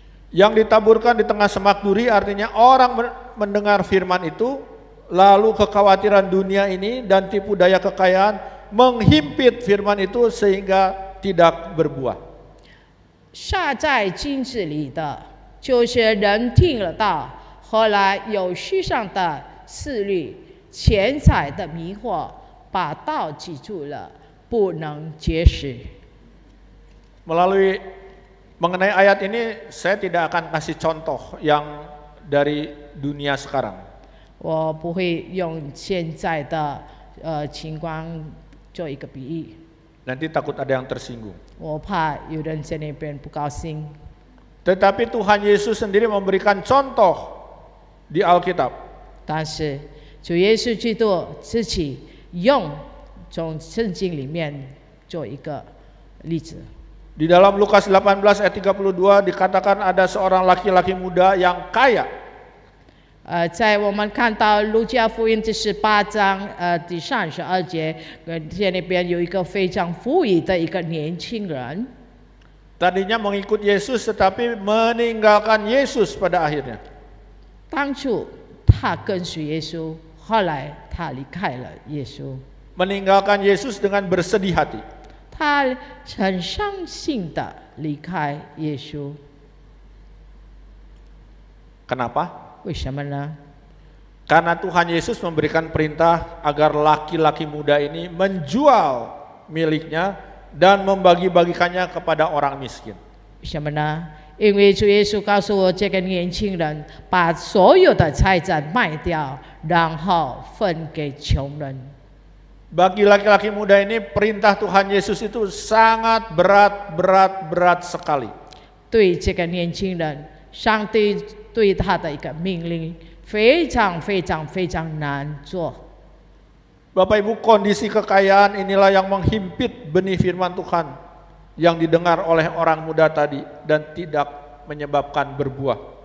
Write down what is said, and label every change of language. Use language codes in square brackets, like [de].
[id] Yang ditaburkan di tengah semak duri artinya orang mendengar firman itu, lalu kekhawatiran dunia ini dan tipu daya kekayaan menghimpit firman itu sehingga tidak berbuah. [zh] 下在镜子里的，就是人听了道，后来有世上的思虑、钱财的迷惑，把道记住了，不能结识。 [id] Melalui mengenai ayat ini, saya tidak akan kasih contoh yang dari dunia sekarang. [zh] 我不会用现在的情况做一个比喻， [id] Nanti takut ada yang tersinggung. [zh] 我怕有人在那边不高兴。 [id] Tetapi Tuhan Yesus sendiri memberikan contoh di Alkitab. [zh] 但是主耶稣基督自己用从圣经里面做一个例子。 [id] Di dalam Lukas 18 ayat 32 dikatakan ada seorang laki-laki muda yang kaya. [zh] 在我们看到路加福音第18章第32节，在那边有一个非常富裕的一个年轻人， [id] Tadinya mengikut Yesus tetapi meninggalkan Yesus pada akhirnya. [zh] 当初他跟随耶稣，后来他离开了耶稣， [id] Meninggalkan Yesus dengan bersedih hati. [zh] 他很伤心的离开耶稣。 [id] Kenapa? [zh] 为什么呢？ [id] Karena Tuhan Yesus memberikan perintah agar laki-laki muda ini menjual miliknya dan membagi-bagikannya kepada orang miskin. [zh] 为什么呢？因为主耶稣告诉我，这个年轻人把所有的财产卖掉，然后分给穷人。 [id] Bagi laki-laki muda ini perintah Tuhan Yesus itu sangat berat sekali. [zh] 对这个年轻人，上帝对他的一个命令非常难做。 [id] Bapak Ibu, kondisi kekayaan inilah yang menghimpit benih firman Tuhan yang didengar oleh orang muda tadi dan tidak menyebabkan berbuah.